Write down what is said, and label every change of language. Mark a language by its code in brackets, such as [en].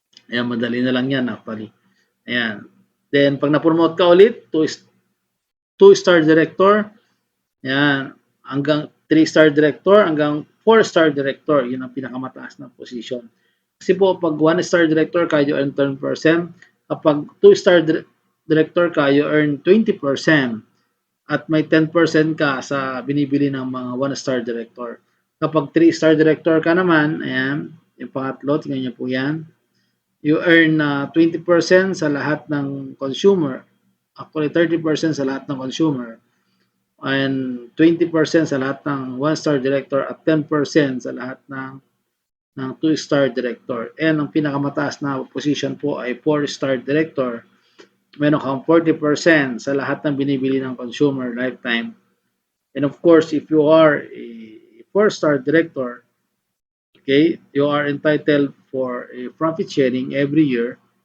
[tl] Ayan, madali na lang yan actually. Ayan. Then, pag na-promote ka ulit, 2-star director, yan, hanggang 3-star director, hanggang 4-star director, yun ang pinakamataas na position. Kasi po, pag 1-star director ka, [en] you earn 10%. [tl] Kapag 2-star director ka, [en] you earn 20%. [tl] At may 10% ka sa binibili ng mga 1-star director. Kapag 3-star director ka naman, ayan, yung pangatlo, tingnan niyo po yan, [en] you earn 20% [tl] sa lahat ng consumer. Actually, 30% sa lahat ng consumer and 20% sa lahat ng 1-star director at 10% sa lahat ng 2-star director. And ang pinakamataas na position po ay 4-star director. Meron kang 40% sa lahat ng binibili ng consumer lifetime. [en] And of course, if you are a 4-star director, okay, you are entitled for a profit sharing every year.